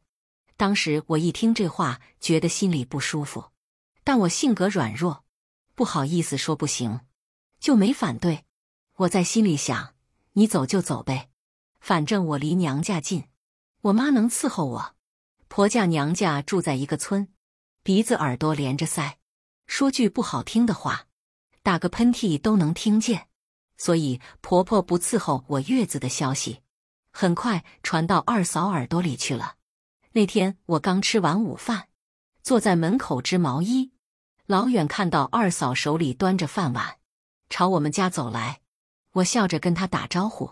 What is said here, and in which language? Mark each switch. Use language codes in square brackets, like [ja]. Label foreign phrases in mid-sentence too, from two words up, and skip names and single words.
[zh] 當時我一聽這話，覺得心裡不舒服，但我性格軟弱，不好意思說不行，就沒反對。我在心裡想，你走就走唄，反正我離娘家近，我媽能伺候我。婆家娘家住在一個村，鼻子耳朵連着腮，說句不好聽的話，打個噴嚏都能聽見。所以婆婆不伺候我月子的消息，很快傳到二嫂耳朵裡去了。那天我剛吃完午飯，坐在門口織毛衣， 老遠看到二嫂手裡端着飯碗，朝我們家走來，我笑着跟她打招呼。